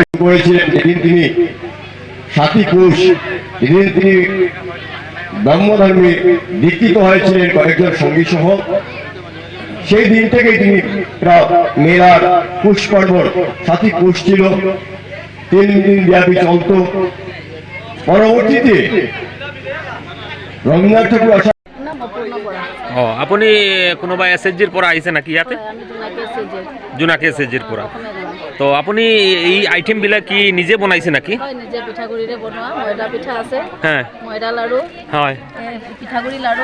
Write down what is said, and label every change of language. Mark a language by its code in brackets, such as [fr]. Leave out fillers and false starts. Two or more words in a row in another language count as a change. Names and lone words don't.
[bn] করেছিলেন যেদিন তিনি ৭ই পৌষ, যেদিন তিনি ব্রহ্মধর্মে দীক্ষিত হয়েছিলেন কয়েকজন সঙ্গী সহ, সেই দিন থেকেই তিনি মেলার পৌষ পার্বণ ৭ই পৌষ ছিল, ৩ দিন ব্যাপী চলত। পরবর্তীতে রবীন্দ্রনাথ ঠাকুর আসা। [as] আপুনি কোনোবা এছএছজিৰ পৰা আহিছে নেকি ইয়াতে? জোনাকী এছএছজিৰ পৰা। তো আপুনি এই আইটেমবিলাক কি নিজে বনাইছে নাকি? হয়, নিজে পিঠাগুড়িৰে বনোৱা। ময়দা পিঠা আছে, হ্যাঁ, ময়দা লাড়ু, হয়, পিঠাগুড়ি লাড়ু,